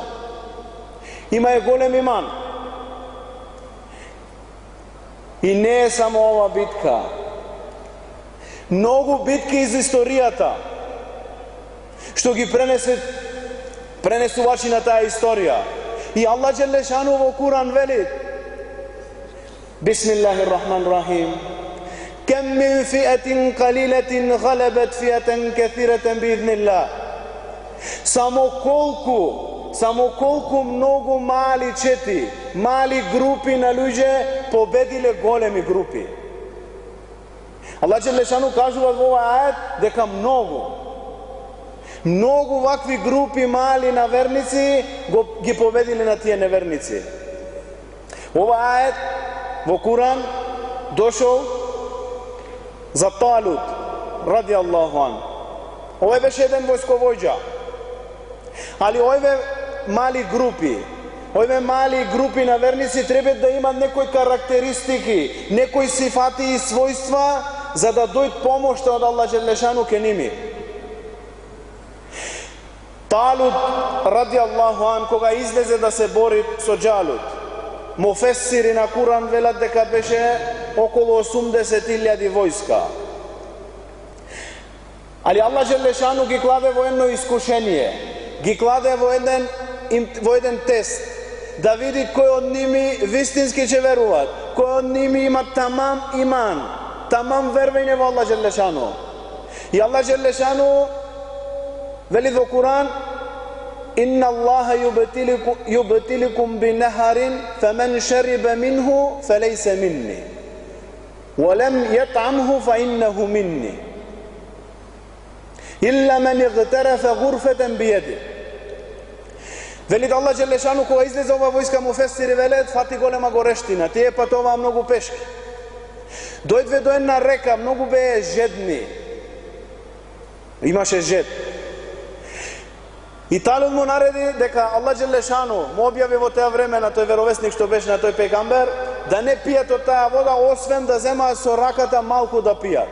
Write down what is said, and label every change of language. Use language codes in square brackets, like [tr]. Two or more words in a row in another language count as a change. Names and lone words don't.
[mk] Имае голем иман. И не е само ова битка. Многу битки из историјата што ги пренесувачи на таа историја. И Аллах Джелешану во Куран вели: [ar] بسم الله الرحمن الرحيم. كم من فئة قليلة غلبت فئة كثيرة بإذن الله. [mk] Само колку многу мали чети, мали групи на луѓе победиле големи групи. Аллах Джелешану кажува во овој ајет дека многу вакви групи мали на верници ги победиле на тие неверници. Овој ајет во Куран дошол за Талут, [ar] رضي الله عنه. [mk] Овој беше еден војсковојџа. Али овие мали групи на верници треба да имат некои карактеристики, некои сифати и својства за да дојд помошта од Аллах Джелешану ке ними. Талут, [ar] رضي الله عنه, [mk] кога излезе да се бори со Џалут, муфесири на Куран велат дека беше околу 80.000 војска. Али Аллах Джелешану ги кладе во едно искушение, ги кладе во еден тест, да види кој од ними вистински ќе веруваат, кој од ними има тамам иман, тамам вервање во Аллах Джелешану. И Аллах Джелешану вели во Куран: [ar] إن الله يبتليكم بنهر فمن شرب منه فليس مني ومن لم يطعمه فإنه مني إلا من اغترف غرفة بيده. [mk] Велит Аллах Џелешану, kога излезе ова војска, му фестири велет, фати голема горештина, тие патоваа многу пешки. Дојдве до една река, многу беа жедни. Имаше жед. И Талут му нареди дека Allah Đelešanu му објави во тоа време на тој веровесник што беше, на тој пегамбер, да не пијат од таа вода, освен да земаат со раката малку да пијат.